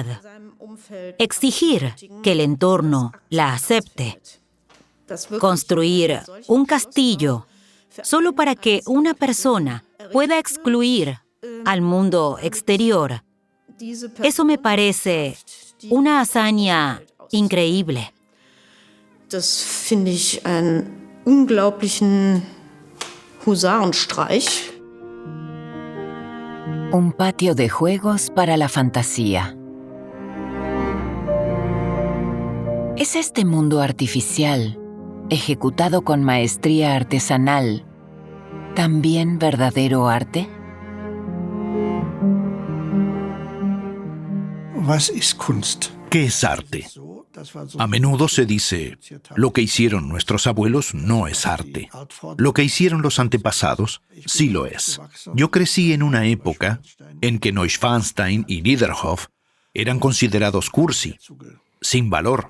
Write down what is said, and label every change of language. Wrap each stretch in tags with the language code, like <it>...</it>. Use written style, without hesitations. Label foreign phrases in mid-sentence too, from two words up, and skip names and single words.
<es>Exigir que el entorno la acepte. Construir un castillo solo para que una persona pueda excluir al mundo exterior. Eso me parece una hazaña increíble.</es> <de>Das finde ich einen unglaublichen Husarenstreich.</de> <es>Un patio de juegos para la fantasía. ¿Es este mundo artificial, ejecutado con maestría artesanal, también verdadero arte?</es> <de>Was ist Kunst?</de> <es>¿Qué es arte? A menudo se dice, lo que hicieron nuestros abuelos no es arte. Lo que hicieron los antepasados sí lo es. Yo crecí en una época en que Neuschwanstein y Niederhof eran considerados cursi, sin valor.</es>